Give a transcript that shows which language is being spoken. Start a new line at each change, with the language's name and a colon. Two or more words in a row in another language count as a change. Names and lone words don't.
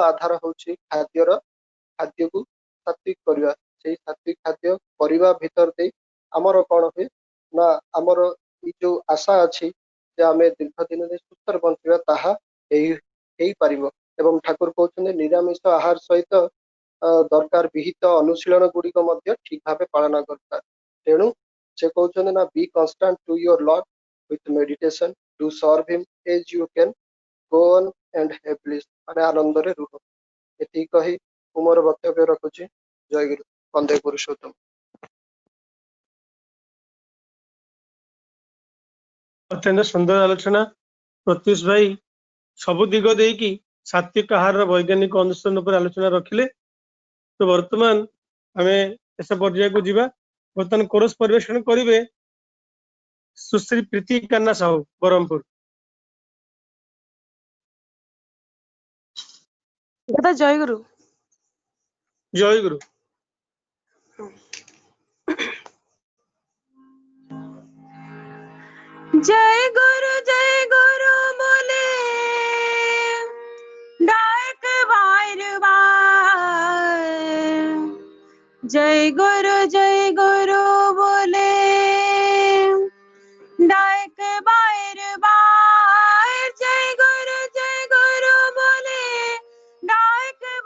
Odia: ଆଧାର ହେଉଛି ଖାଦ୍ୟକୁ ସାତ୍ବିକ କରିବା ସେଇ ସାତ୍ବିକ ଖାଦ୍ୟ କରିବା ଭିତର ଦେଇ ଆମର କଣ ହୁଏ ନା ଆମର ଏଇ ଯୋଉ ଆଶା ଅଛି ଯେ ଆମେ ଦୀର୍ଘ ଦିନରେ ସୁସ୍ଥରେ ବଞ୍ଚିବା ତାହା ହେଇପାରିବ ଏବଂ ଠାକୁର କହୁଛନ୍ତି ନିରାମିଷ ଆହାର ସହିତ ଦରକାର ବିହିତ ଅନୁଶୀଳନ ଗୁଡିକ ମଧ୍ୟ ଠିକ ଭାବେ ପାଳନ ଦରକାର ତେଣୁ ସେ କହୁଛନ୍ତି ନା
English: be constant to your Lord with meditation to serve him as you can go on and have bliss
Odia: ମାନେ ଆନନ୍ଦରେ ରୁହ ଏତିକି କହି ମୁଁ ମୋର ବକ୍ତବ୍ୟ ରଖୁଛି ଜୟଗୁରୁ ବନ୍ଦେ ପୁରୁଷୋତ୍ତମ ଅତ୍ୟନ୍ତ ସୁନ୍ଦର ଆଲୋଚନା ପ୍ରତ୍ୟୁଷ ଭାଇ ସବୁ ଦିଗ ଦେଇକି ସାତ୍ବିକ ଆହାରର ବୈଜ୍ଞାନିକ ଅନୁଷ୍ଠାନ ଉପରେ ଆଲୋଚନା ରଖିଲେ ତ ବର୍ତ୍ତମାନ ଆମେ ଶେଷ ପର୍ଯ୍ୟାୟକୁ ଯିବା ବର୍ତ୍ତମାନ କୋରସ ପରିବେଷଣ କରିବେ ସୁଶ୍ରୀ ପ୍ରୀତି କାନ୍ନା ସାହୁ ବ୍ରହ୍ମପୁର ଜୟଗୁରୁ ଜୟଗୁରୁ
Bangla: জয় গুরু বলে ডাক বার জয় গুরু বলে ডাক বার জয় গুরু বলে ডাক